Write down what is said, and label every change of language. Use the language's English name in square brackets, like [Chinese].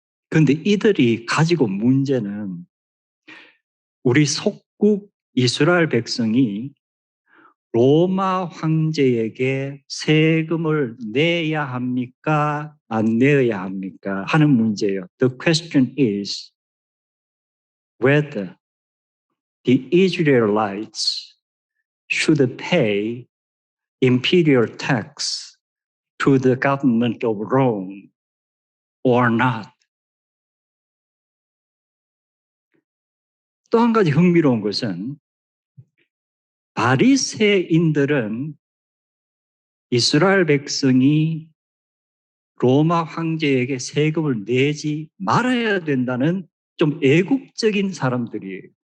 [Korean] 그런데 이들이 가지고 문제는 우리 속국 이스라엘 백성이 로마 황제에게 세금을 내야 합니까? 안 내야 합니까? 하는 문제예요. [English] The question is whether the Israelites should pay imperial tax to the government of Rome or not. [Korean] 또 한 가지 흥미로운 것은 바리새인들은 이스라엘 백성이 로마 황제에게 세금을 내지 말아야 된다는 좀 애국적인 사람들이에요.